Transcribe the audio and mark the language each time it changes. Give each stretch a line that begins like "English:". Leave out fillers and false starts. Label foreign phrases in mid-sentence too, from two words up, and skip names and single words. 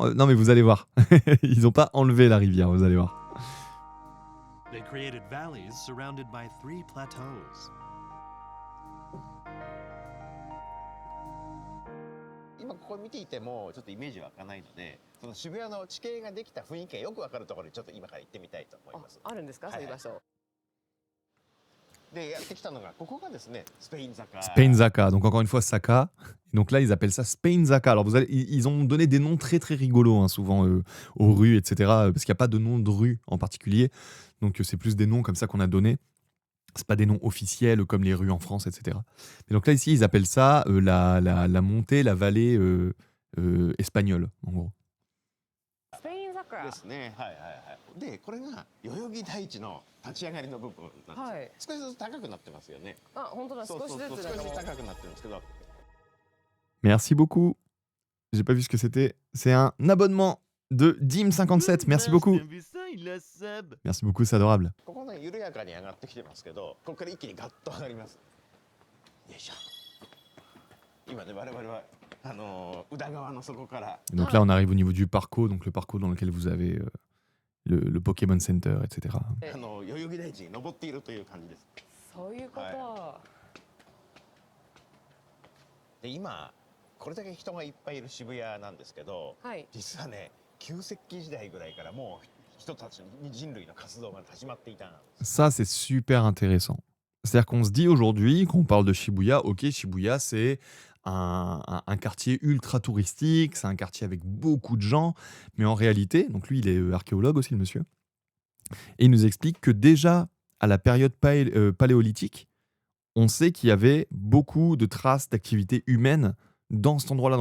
French: Non, mais vous allez voir. Ils ont pas enlevé la rivière, vous allez voir.
English: They created valleys surrounded by 3 plateaus.
Japanese: 今ここ見ていてもちょっとイメージ湧かないので、その渋谷の地形ができた雰囲気がよくわかるところにちょっと今から行ってみたいと思います。あるんですか、はいそういう場所でやってきたのがここがですねスペイン坂。
French: Spainzaka. Donc encore une fois, Saka. Donc là, ils appellent ça Spainzaka. Alors ils ont donné des noms très très rigolos, hein, souvent aux rues, etc. Parce qu'il n'y a pas de nom de rue en particulier. Donc c'est plus des noms comme ça qu'on a donnés. C'est pas des noms officiels comme les rues en France, etc. Et donc là, ici, ils appellent ça la montée, la vallée espagnole, en gros.
Japanese: スペイン桜ですね。はいはいはい。でこれが代々木台地の立ち上がりの部分なんですよ。はい少しずつ高くなってますよね。あ本当だ少しずつ少しずつなんかもう高くなってるんですけど。
French: Merci beaucoup. J'ai pas vu ce que c'était. C'est un abonnement de Dim57. Merci beaucoup. Merci beaucoup, c'est adorable.
Japanese: ここね緩やかに上がってきてますけど、ここから一気にガッと上がります。よいしょ。今ね我々は宇田川の底から
French: Et donc là, on arrive au niveau du parcours, donc le parcours dans lequel vous avez le Pokémon Center, etc.
Japanese: 代々木台地に登っているという感じです。そういうこと、はで今これだけ人がいっぱいいる渋谷なんですけど、はい実はね旧石器時代ぐらいからもう人たち人類の活動が始まっていたんです。
French: Ça, c'est super intéressant. C'est-à-dire qu'on se dit aujourd'hui, quand on parle de Shibuya, ok, Shibuya, c'est un quartier ultra touristique, c'est un quartier avec beaucoup de gens, mais en réalité, donc lui, il est archéologue aussi, le monsieur, et il nous explique que déjà, à la période paléolithique, on sait qu'il y avait beaucoup de traces d'activité humaine dans cet endroit-là.